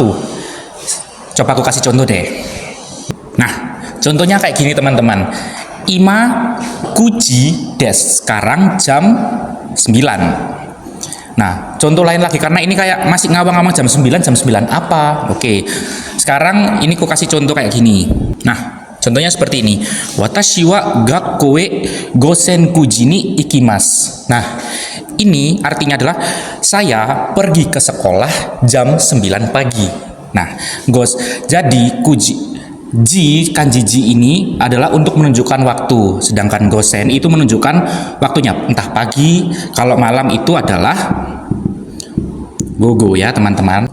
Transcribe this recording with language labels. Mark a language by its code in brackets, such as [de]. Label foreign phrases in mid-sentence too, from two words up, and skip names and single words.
[id] Coba aku kasih contoh deh. Nah, contohnya kayak gini teman-teman. [ja] 今九時です, [id] sekarang jam 9. Nah, contoh lain lagi karena ini kayak masih ngawang-ngawang jam 9 apa? Oke. Sekarang ini aku kasih contoh kayak gini. Nah, contohnya seperti ini. [ja] 私は学校へ午前九時に行きます. [id] Nah, ini artinya adalah saya pergi ke sekolah jam 9 pagi. Nah, jadi kanji ji ini adalah untuk menunjukkan waktu, sedangkan gosen itu menunjukkan waktunya, entah pagi, kalau malam itu adalah gogo ya teman-teman.